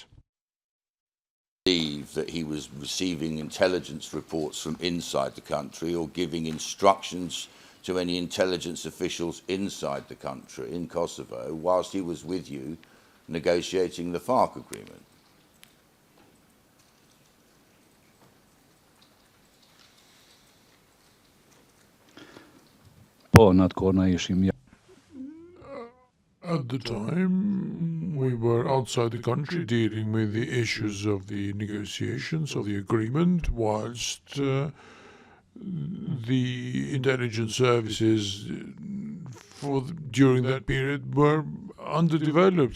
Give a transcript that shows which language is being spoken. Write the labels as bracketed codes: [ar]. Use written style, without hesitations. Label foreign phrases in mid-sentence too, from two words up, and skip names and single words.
[en] Believe that he was receiving intelligence reports from inside the country or giving instructions to any intelligence officials inside the country, in Kosovo, whilst he was with you negotiating the FARC agreement? [sq] Po, në atë kohë na ishim [en] At the time, we were outside the country dealing with the issues of the negotiations of the agreement, whilst the intelligence services during that period were underdeveloped.